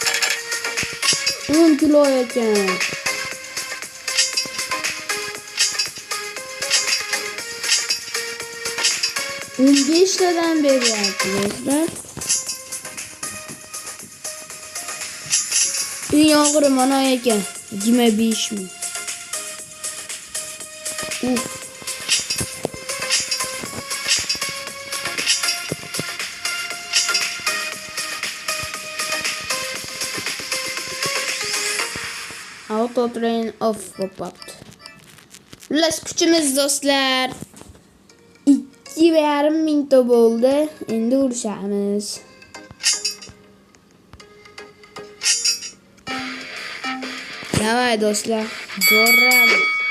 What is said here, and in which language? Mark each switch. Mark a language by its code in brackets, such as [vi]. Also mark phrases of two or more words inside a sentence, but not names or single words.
[uz] 10 kilo ekan. $15'dan beryapti do'stlar. Eng og'iri mana ekan. 25 ming. [en] Auto train off bo'pti. [uz] Ular kuchimiz do'stlar 2,5 mingta bo'ldi. Endi urishamiz. Davay do'stlar, boramiz.